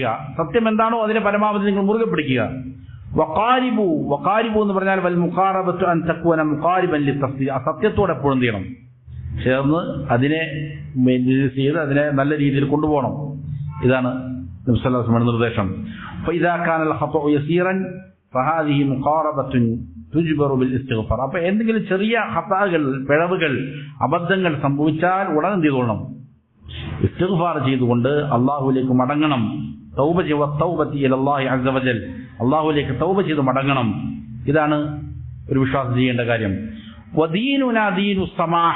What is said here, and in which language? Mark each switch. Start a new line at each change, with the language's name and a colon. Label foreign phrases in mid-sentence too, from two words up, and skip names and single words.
Malayalam: സത്യം എന്താണോ അതിനെ പരമാവധി നിങ്ങൾ മുറുകെ പിടിക്കുക.
Arabic: وقاربوا، وقاربوا
Malayalam: എന്ന് പറഞ്ഞാൽ
Arabic: والمقاربة أن تكون مقاربا للتسديد,
Malayalam: ആ സത്യത്തോടെ എപ്പോഴും ചെയ്യണം, ചേർന്ന് അതിനെ ചെയ്ത് അതിനെ നല്ല രീതിയിൽ കൊണ്ടുപോകണം. ഇതാണ് നബി
Arabic: صلى الله عليه وسلم
Malayalam: നിർദ്ദേശം.
Arabic: فإذا كان الخطأ يسيرا فهذه مقاربة تجبر بالاستغفار.
Malayalam: അപ്പോൾ എന്തെങ്കിലും ചെറിയ ഖതാകൾ, പിഴവുകൾ, അബദ്ധങ്ങൾ സംഭവിച്ചാൽ ഉടൻ എന്ത് ചെയ്തോളണം? ഇസ്തിഗ്ഫാർ ചെയ്തുകൊണ്ട് അല്ലാഹുവിലേക്ക് മടങ്ങണം.
Arabic: توبة إلى الله عز وجل,
Malayalam: അല്ലാഹുവിലേക്ക് തൗബ ചെയ്ത് മടങ്ങണം. ഇതാണ് ഒരു വിശ്വാസം ചെയ്യേണ്ട കാര്യം.
Arabic: وديننا دين سماحة.